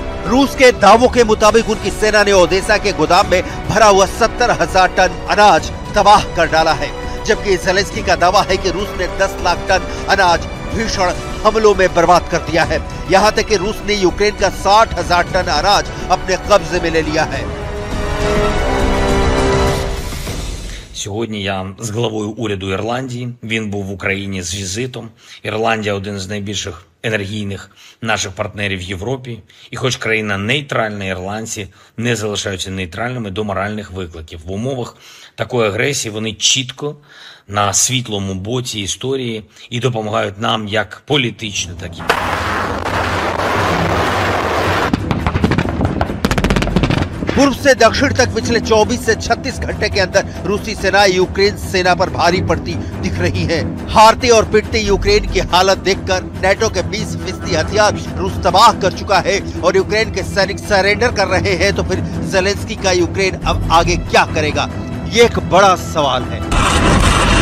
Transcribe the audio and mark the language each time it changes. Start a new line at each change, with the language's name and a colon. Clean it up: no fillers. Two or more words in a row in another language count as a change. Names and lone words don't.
Hindi: रूस के दावों के मुताबिक उनकी सेना ने ओदेसा के गोदाम में भरा हुआ 70,000 टन अनाज तबाह कर डाला है, जबकि ज़ेलेंस्की का दावा है कि रूस ने 10 लाख टन अनाज भीषण हमलों में बर्बाद कर दिया है। यहाँ तक कि रूस ने यूक्रेन का 60,000 टन अनाज अपने कब्जे में ले लिया है।
Ukrainian: Сьогодні я з главою уряду Ірландії. Він був в Україні з візитом. Ірландія – один з найбільших енергійних наших партнерів в Європі. І хоч країна нейтральна, ірландці не залишаються нейтральними до моральних викликів. В умовах такої агресії вони чітко на світлому боці історії і допомагають нам як політично, так і
Hindi: पूर्व से दक्षिण तक पिछले 24 से 36 घंटे के अंदर रूसी सेना यूक्रेन सेना पर भारी पड़ती दिख रही है। हारते और पिटते यूक्रेन की हालत देखकर नेटो के 20% हथियार रूस तबाह कर चुका है और यूक्रेन के सैनिक सरेंडर कर रहे हैं, तो फिर जेलेंस्की का यूक्रेन अब आगे क्या करेगा, ये एक बड़ा सवाल है।